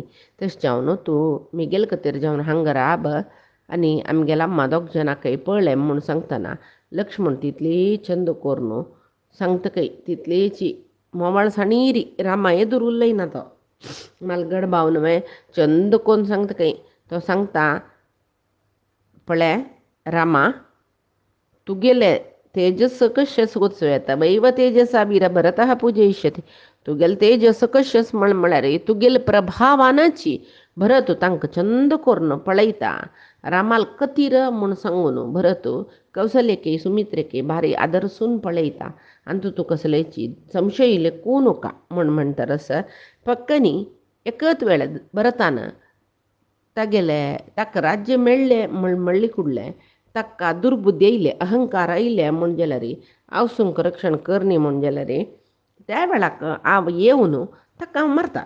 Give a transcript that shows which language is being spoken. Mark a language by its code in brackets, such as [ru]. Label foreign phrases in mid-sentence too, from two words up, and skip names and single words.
[kok] तशें जावन तूं मेगेल खातीर जावन हांगा राब आनी आमगेला अम्मा दोग जाणांकय पळय म्हूण सांगतना लक्ष्मण तितली चंद करून सांगतकय तितलेची मोवाळसाणीरी रामा येदूर उरलयना तो मालगड भाव न्हय चंद कोन्न सांगतकय तो सांगता पळय रामा तुगेले तेजस कश्यस उत्सव येता [sa] वैव तेजसा वीर भरतः पूजयिष्यति. [kok] तुगेले तेजस कश्यस म्हळ्यार तुगेले प्रभावानाची भरत तांकां चंद करून पळयता. रामाल कतीर म्हूण सांगून भरत कौसल्यके सुमित्रेके भारी आदरसून पळयता आनी तूं कसलेची संशय लेकू नका म्हूण म्हणटरस पक्कनी एकच वेळ भरतान तागेले ताका राज्य मेळ्ळें म्हण म्हणली कुडलें ताका दुर्बुद्धी येयले अहंकार येयले म्हूण जाल्यार आवसूंक रक्षण करनी म्हूण जाल्यार त्या वेळाक हांव येवन ताका हांव मारता.